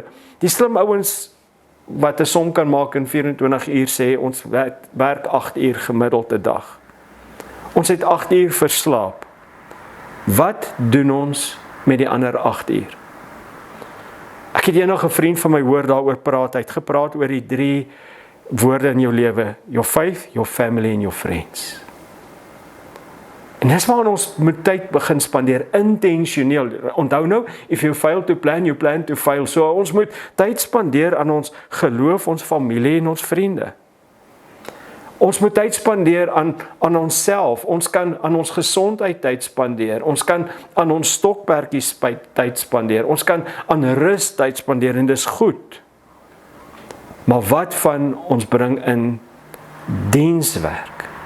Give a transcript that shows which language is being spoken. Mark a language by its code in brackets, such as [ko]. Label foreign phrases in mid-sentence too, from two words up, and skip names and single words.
[af] Die slim ouens wat 'n som kan maak in 24 uur sê ons werk 8 uur gemiddeld 'n dag. Ons het 8 uur verslaap. Wat doen ons met die ander 8 uur? Ek het eendag 'n vriend van my hoor daaroor praat. Hy het gepraat oor die 3 woorde in jou lewe: [en] your faith, your family and your friends. [af] En dis waar ons moet tyd begin spandeer, intentioneel. Onthou nou, [en] if you fail to plan, you plan to fail. [af] So ons moet tyd spandeer aan ons geloof, ons familie en ons vriende. Ons moet tyd spandeer aan onsself. Ons kan aan ons gesondheid tyd spandeer. Ons kan aan ons stokperdjies tyd spandeer. Ons kan aan rus tyd spandeer en dis goed. Maar wat van ons bring in dienswerk?